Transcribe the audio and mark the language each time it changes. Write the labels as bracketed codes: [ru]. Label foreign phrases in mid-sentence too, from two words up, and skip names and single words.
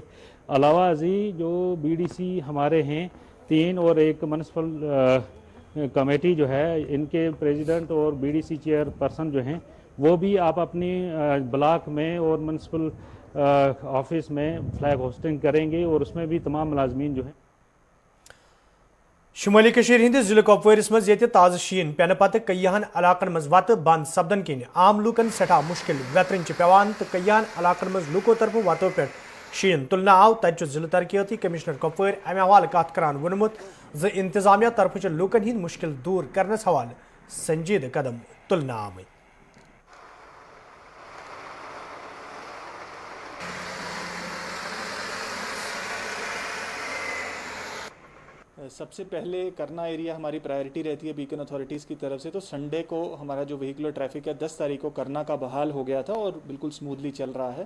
[hi] अलावा अजी जो BDC हमारे हैं 3 और एक [en] municipal committee [hi] जो है इनके प्रेसिडेंट और BDC चेयरपर्सन जो हैं वो भी आप अपनी ब्लॉक में और [en] municipal office [hi] में [en] flag hoisting [hi] करेंगे और उसमें भी तमाम मुलाजमीन जो हैं। [ks] शुमाली हंदिस जिले कुपवारिस मज ये ताज़ शीन पेन पत कईयान इलाकन मज वत बंद सपदन किन आम लूकन सठा मुश्किल वेतरन पेवान तो कईयान इलाकन मज लूको तरफ वतो पे शीन तुलना आव तक जिले तरक्याती कमिश्नर कुपवार अमे हवाले कत करान वोनमुत ज इंतजामिया तरफ लूकन हिंद मुश्किल दूर करनस हवाले संजीद कदम तुलना आमत। [hi] सबसे पहले करना एरिया हमारी प्रायोरिटी रहती है बीकन अथॉरिटीज़ की तरफ से, तो संडे को हमारा जो [en] vehicular traffic [hi] है 10 तारीख को करना का बहाल हो गया था और बिल्कुल स्मूथली चल रहा है।